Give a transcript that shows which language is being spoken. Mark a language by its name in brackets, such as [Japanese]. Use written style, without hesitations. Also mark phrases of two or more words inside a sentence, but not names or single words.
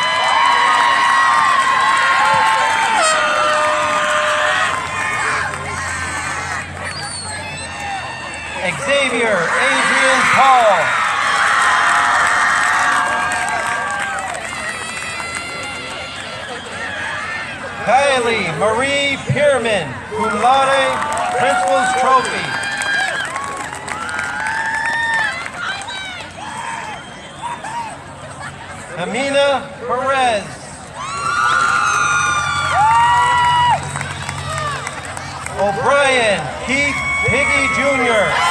[English] Xavier Adrian Paul. Kylie Marie Pierman, [Latin] cum laude, [English] Principal's Trophy. Amina Perez. O'Brien Keith Piggy Jr.